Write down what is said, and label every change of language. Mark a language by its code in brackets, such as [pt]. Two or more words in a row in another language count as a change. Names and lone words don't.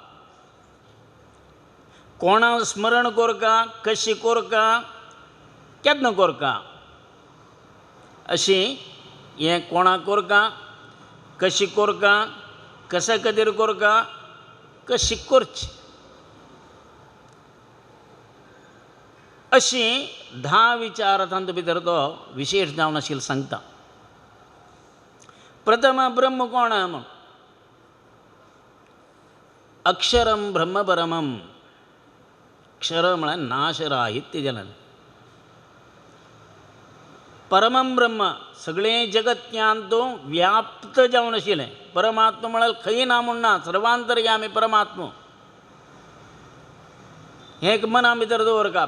[kok] कोणा स्मरण करका, कशी करका, केन्ना करका, अशी हें कोणा करका, कशी करका, कशा खातीर करका, कशी करची, अशी 10 विचार तांतूं भितर तो विशेश जावन आशिल्लो सांगता. प्रथम ब्रह्म कोण म्हूण, [sa] अक्षरम ब्रह्म परमम, [kok] अक्षर म्हळ्यार नाशराहित्य जालें, परमम ब्रह्म सगळें जगत्यान तो व्याप्त जावन आशिल्लें. परमात्मा म्हळ्यार खंय ना म्हूण ना, सर्वांतर्यामी परमात्मा. हें एक मना भितर दवरका.